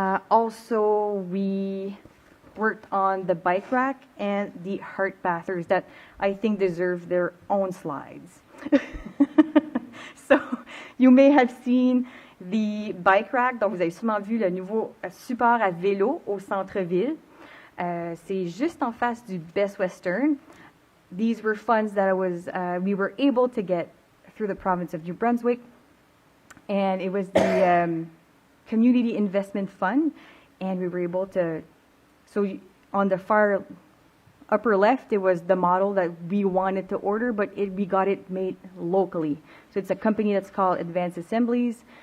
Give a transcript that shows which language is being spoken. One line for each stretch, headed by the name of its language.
English: Also, we worked on the bike rack and the heart bathers that I think deserve their own slides. So you may have seen the bike rack.
French: Donc vous avez sûrement vu le nouveau support à vélo au centre-ville. C'est juste en face du Best Western.
English: These were funds that we were able to get through the province of New Brunswick, and it was the Community Investment Fund, and we were able to, so on the far upper left, it was the model that we wanted to order, but we got it made locally. So it's a company that's called Advanced Assemblies.